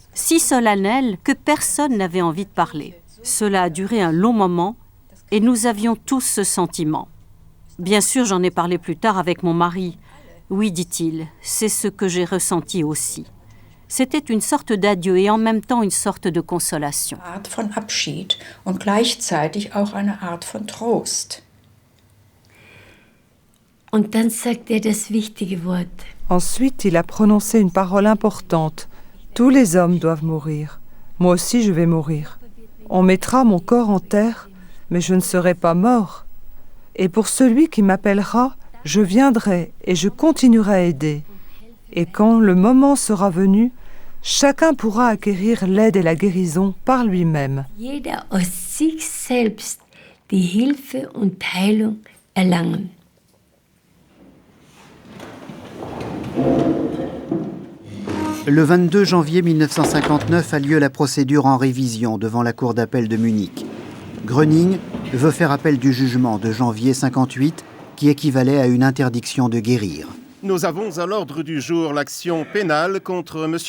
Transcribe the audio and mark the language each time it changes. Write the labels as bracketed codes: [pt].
[fr] Si solennel que personne n'avait envie de parler. Cela a duré un long moment et nous avions tous ce sentiment. Bien sûr, j'en ai parlé plus tard avec mon mari. Oui, dit-il, c'est ce que j'ai ressenti aussi. C'était une sorte d'adieu et en même temps une sorte de consolation. [de] Art von Abschied und gleichzeitig auch eine Art von Trost. Und dann sagt das wichtige Wort. [fr] Ensuite, il a prononcé une parole importante. Tous les hommes doivent mourir. Moi aussi, je vais mourir. On mettra mon corps en terre, mais je ne serai pas mort. Et pour celui qui m'appellera, je viendrai et je continuerai à aider. Et quand le moment sera venu, chacun pourra acquérir l'aide et la guérison par lui-même. [de] Jeder aus sich selbst die Hilfe und Heilung erlangen. [fr] Le 22 janvier 1959 a lieu la procédure en révision devant la Cour d'appel de Munich. Gröning veut faire appel du jugement de janvier 58 qui équivalait à une interdiction de guérir. Nous avons à l'ordre du jour l'action pénale contre M.